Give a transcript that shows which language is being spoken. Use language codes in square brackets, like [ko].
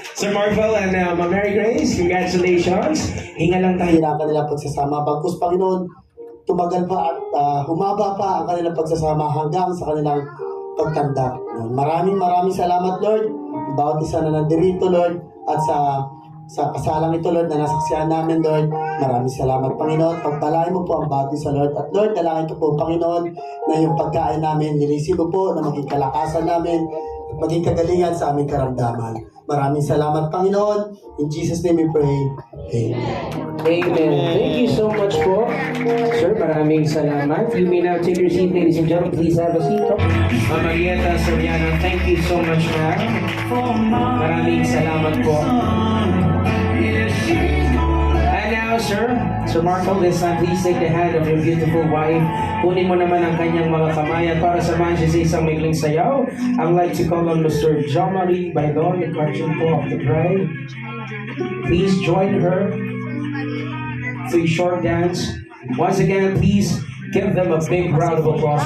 [en] Sir Marvel and Mary Grace, congratulations. [tl] Hinga lang tayo. Na ang kanilang pagsasama. Bagkus Panginoon, tumagal pa at humaba pa ang kanilang pagsasama hanggang sa kanilang pagtanda. Maraming salamat, Lord. Bawat isa na nandirito, Lord, at sa kasalang ito, Lord, na nasaksihan namin, Lord. Maraming salamat, Panginoon. Pagpalain mo po ang bawat isa, Lord. At Lord, dalangin ko po, Panginoon, na yung pagkain namin, nilisibo po, na maging kalakasan namin, at maging kagalingan sa aming karamdaman. Maraming salamat, Panginoon. [en] In Jesus' name we pray. Amen. Amen. Thank you so much po. Sir, [tl] maraming salamat. [en] You may now take your seat, ladies and gentlemen. Please have a seat. Marieta Soriano, thank you so much, ma'am. [tl] Maraming salamat po. [en] And now, now, Sir Marco, this time, please take the hand of your beautiful wife. [tl] Kunin mo naman ang kanyang mga kamay at para samahan siya sa isang maikling sayaw. [en] I'd like to call on Mr. Jean-Marie Bailon, the guardian po of the bride. Please join her for a short dance. Once again, please give them a big round of applause.